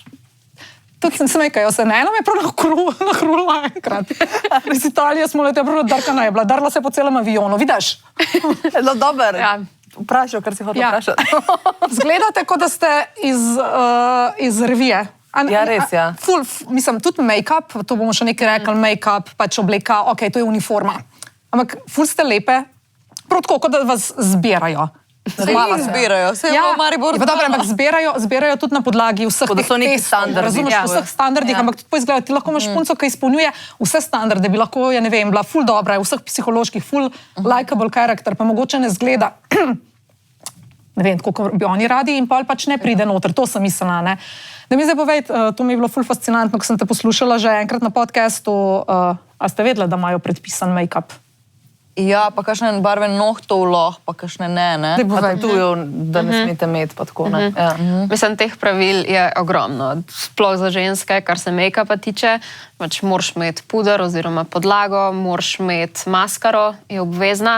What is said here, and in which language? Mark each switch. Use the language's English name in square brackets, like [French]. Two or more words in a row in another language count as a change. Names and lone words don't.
[Slovenian] Tukaj se smekajo se, ne, nam je prav nahrula enkrat. Iz Italije smo leteli, prav darkana je bila, darla se po celem avionu, vidiš? No, dober. Ja. Vprašal, kar si hotel vprašati. Zgledate, kot da ste iz revije. Ja, res, ja. Mislim, tudi make-up, to bomo še nekaj rekli, make-up, pač obleka, ok, to je uniforma. Ampak ful ste lepe, prav tako, kot da vas zbirajo. Zbirajo, vse je v Mariboru. Dobro, ampak zbirajo tudi na podlagi vseh teh testov. Razumeš, vseh standardih, ampak tudi poizgledajo, ti lahko imaš punco, ki izpolnjuje vse standarde, bi lahko, ja ne vem, bila ful dobra, vseh psiholoških, ful likeable karakter, pa mogoče ne zgleda, ne vem, kako bi oni radi in pol pač ne pride noter, to sem mislila, ne. Da mi zdaj povej, to mi je bilo ful fascinantno, ko sem te poslušala že enkrat na podcastu, a ste vedela, da imajo predpisan make-up? Ja, pa kakšne barve nohtov lahko, pa kakšne ne. Daj povej. Tujo, da ne smete imeti, pa tako ne. Ja. Mislim, teh pravil je ogromno. Sploh za ženske, kar se make-upa tiče. Pač moraš imeti puder oziroma podlago, moraš imeti maskaro, je obvezna.